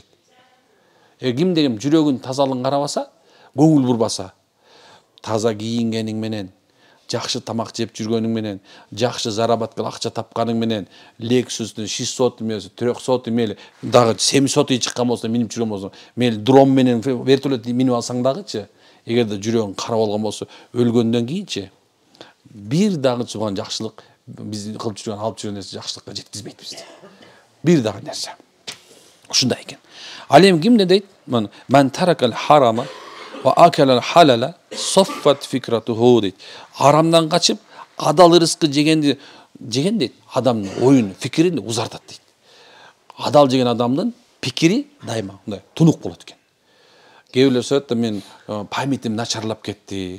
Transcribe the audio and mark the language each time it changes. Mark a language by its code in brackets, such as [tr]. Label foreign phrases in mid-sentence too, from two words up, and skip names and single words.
[ky] Ким деген жүрөгүн тазалыгын карабаса, көңүл бурбаса, таза кийингениң менен, жакшы тамак жеп жүргөнүң менен, жакшы заработка акча тапканың менен, Lexus'тун 600 эмес, 300 мели, дагы 700 чыккан болсо, минип жүргөн болсо, мели дрон менен вертолет минип алсаң дагычы, эгерде жүрөгүң кара болгон болсо, өлгөндөн кийинчи бир дагы чыган жакшылык биз кылып жүргөн, алып жүргөн нерсе жакшылыкка жеткизбейт бизди. Бир дагы нерсе. Ушундай экен. Ал эми ким дейт? [ar] من ترك الحرام وأكل الحلال صفت فكرته дейт. [ky] Арамдан качып, адал рызкы жеген дейт. Адамдын оюн, фикирин узартат дейт. Адал жеген адамдын пикири дайыма мындай тунук болот экен. Кээ бирлер сөйт да, мен памятим начарлап кетти.